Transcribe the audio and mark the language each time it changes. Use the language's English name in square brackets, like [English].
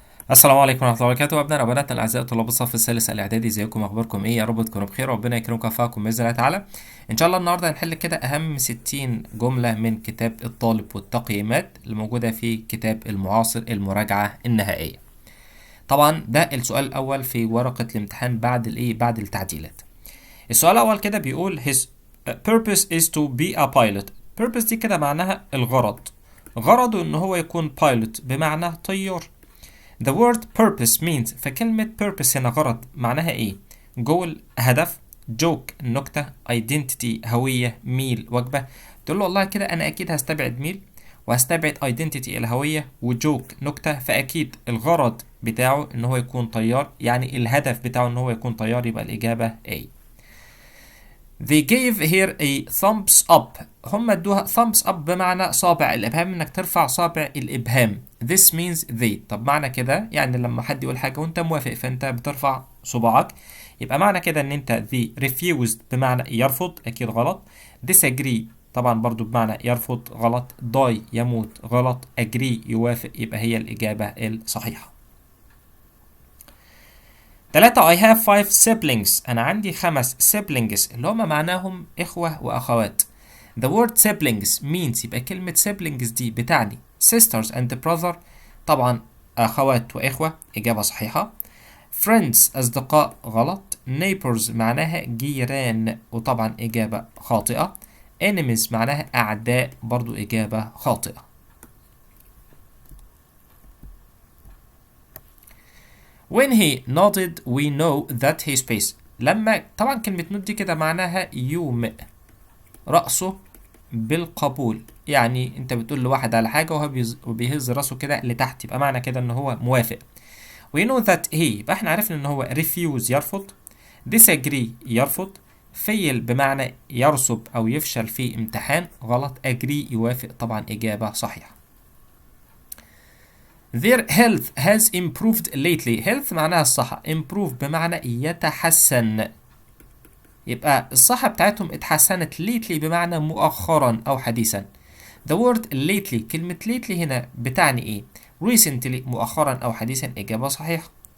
[Arabic] السلام عليكم ورحمة الله وبركاته. أبنائنا وبناتنا الأعزاء طلاب الصف الثالث الإعدادي، ازيكم؟ أخباركم إيه؟ يا رب تكونوا بخير وربنا يكرمكم ويوفقكم بإذن الله تعالى. إن شاء الله النهاردة هنحل كده أهم 60 جملة من كتاب الطالب والتقييمات اللي موجودة في كتاب المعاصر المراجعة النهائية. طبعا ده السؤال الأول في ورقة الامتحان بعد التعديلات. السؤال الأول كده بيقول [English] his purpose is to be a pilot. [Arabic] purpose دي كده معناها الغرض، غرضه إن هو يكون pilot بمعنى طيار. [English] The word purpose means، [Arabic] فكلمة purpose هنا غرض معناها ايه؟ جول، هدف، joke نكتة، identity هوية، meal وجبة. تقول له والله كده انا اكيد هستبعد meal وهستبعد identity الهوية وجوك نكتة، فاكيد الغرض بتاعه ان هو يكون طيار، يعني الهدف بتاعه ان هو يكون طيار، يبقى الاجابة A. [English] They gave here a thumbs up. [Arabic] هم ادوها thumbs up بمعنى صابع الابهام، انك ترفع صابع الابهام. [English] This means they. [Arabic] طب معنى كده يعني لما حد يقول حاجة وانت موافق فانت بترفع صباعك، يبقى معنى كده ان انت [English] they refused [Arabic] بمعنى يرفض، اكيد غلط. disagree طبعا برضو بمعنى يرفض، غلط. die يموت، غلط. agree يوافق، يبقى هي الاجابة الصحيحة. [English] 3. I have 5 siblings. [Arabic] أنا عندي 5 siblings اللي هما معناهم إخوة وأخوات. [English] The word siblings means، [Arabic] يبقى كلمة siblings دي بتعني [English] sisters and brother، [Arabic] طبعا أخوات وإخوة، إجابة صحيحة. Friends أصدقاء، غلط. Neighbors معناها جيران، وطبعا إجابة خاطئة. Enemies معناها أعداء، برضو إجابة خاطئة. [English] When he nodded we know that he space. [Arabic] لما طبعا كلمة نود دي كده معناها يومئ رأسه بالقبول، يعني انت بتقول لواحد على حاجة وهو بيهز رأسه كده لتحت، يبقى معنى كده ان هو موافق. [English] We know that he، [Arabic] يبقى احنا عرفنا ان هو refuse يرفض، disagree يرفض، fail بمعنى يرسب او يفشل في امتحان، غلط. agree يوافق، طبعا اجابة صحيحة. [English] Their health has improved lately. [Arabic] health معناها الصحة، improve بمعنى يتحسن، يبقى الصحة بتاعتهم اتحسنت lately بمعنى مؤخرا أو حديثا. [English] The word lately، [Arabic] كلمة lately هنا بتعني ايه؟ recently مؤخرا أو حديثا، إجابة صحيحة.